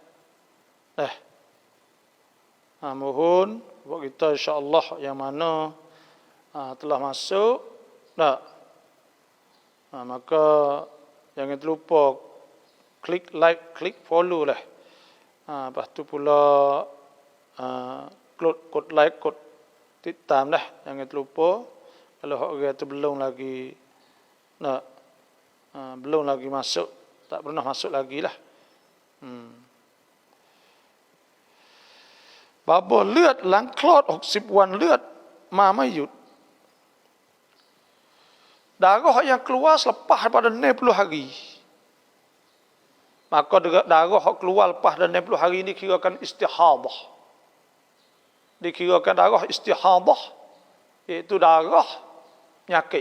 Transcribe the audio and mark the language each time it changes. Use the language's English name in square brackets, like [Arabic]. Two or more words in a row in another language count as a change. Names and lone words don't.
[Malay] Mohon buat kita insya-Allah yang mana telah masuk, maka jangan terlupa klik like, klik follow lah. Lepas tu pula kod like, kod titam dah. Jangan terlupa. Kalau orang tu belum lagi belum lagi masuk, tak pernah masuk lagi lah. Baba [Thai] เลือดหลังคลอด60 วันเลือดมาไม่หยุด [Malay] Darah yang keluar selepas daripada 60 hari. Maka darah yang keluar lepas dan 60 hari ini dikirakan istihadah. Dikirakan darah istihadah, iaitu darah penyakit.